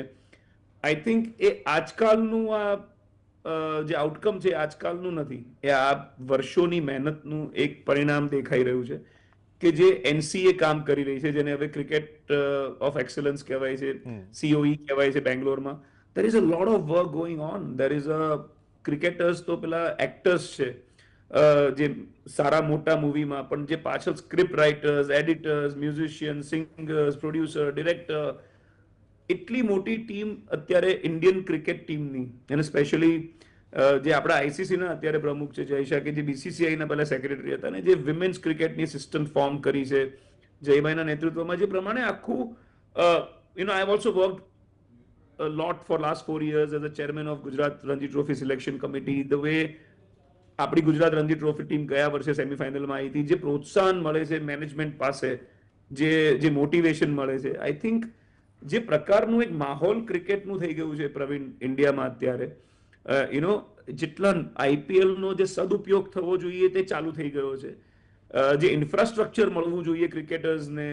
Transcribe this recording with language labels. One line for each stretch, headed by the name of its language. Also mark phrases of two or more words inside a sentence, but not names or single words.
English: I think
Gujarati: એ આજકાલનું જે આઉટકમ છે આજકાલનું નથી, એ આ વર્ષોની મહેનતનું એક પરિણામ દેખાઈ રહ્યું છે કે જે એનસીએ કામ કરી રહી છે, જેને હવે
English: cricket of excellence
Gujarati: કહેવાય છે, સીઓઈ કહેવાય છે બેંગ્લોરમાં.
English: there is a lot of work going on. there is a
Gujarati: ક્રિકેટર્સ તો પેલા એક્ટર્સ છે જે સારા મોટા મૂવીમાં, પણ જે પાછળ
English: script writers, editors, musician, singers, producer, director,
Gujarati: એટલી મોટી ટીમ અત્યારે
English: Indian cricket
Gujarati: ટીમની, અને સ્પેશિયલી જે આપણા આઈસીસીના અત્યારે પ્રમુખ છે જય શાહ, કે જે બીસીસીઆઈના પહેલા સેક્રેટરી હતા, અને જે વિમેન્સ ક્રિકેટની
English: system form
Gujarati: કરી છે જયભાઈના નેતૃત્વમાં, જે પ્રમાણે આખું
English: I have also worked a lot for last 4 years as a chairman of Gujarat Ranji Trophy Selection Committee. The way
Gujarati: આપણી ગુજરાત રણજી ટ્રોફી ટીમ ગયા વર્ષે સેમીફાઇનલમાં આવી હતી, જે પ્રોત્સાહન મળે છે મેનેજમેન્ટ પાસે, જે મોટિવેશન મળે છે,
English: I think
Gujarati: જે પ્રકારનું એક માહોલ ક્રિકેટનું થઈ ગયું છે પ્રવીણ ઇન્ડિયામાં અત્યારે, જેટલા આઈપીએલનો જે સદુપયોગ થવો જોઈએ તે ચાલુ થઈ ગયો છે, જે ઇન્ફ્રાસ્ટ્રક્ચર મળવું જોઈએ ક્રિકેટર્સને.